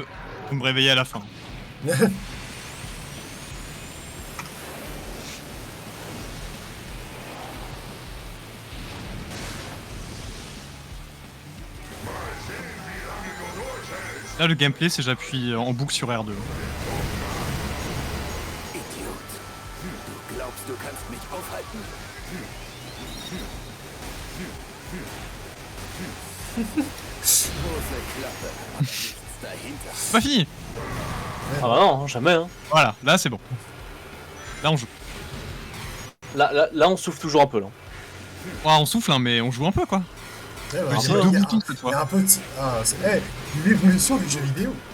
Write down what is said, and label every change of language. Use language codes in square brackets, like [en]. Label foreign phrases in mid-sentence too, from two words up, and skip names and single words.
[fr] Vous me réveillez à la fin. Là, le gameplay, c'est j'appuie en boucle sur R2. Idiot. [de] Du glaubst, du kannst mich aufhalten? Große Klappe, aber nichts dahinter. [fr] C'est pas fini. Ah bah non, jamais. Hein. Voilà, là c'est bon. Là on joue. Là, on souffle toujours un peu, là. Ouais, on souffle, hein, mais on joue un peu quoi. Ouais, Ouais, j'ai il y a- deux il y a- boutons cette il y fois. a un petit... Ah, c'est... Hey, l'évolution du jeu vidéo.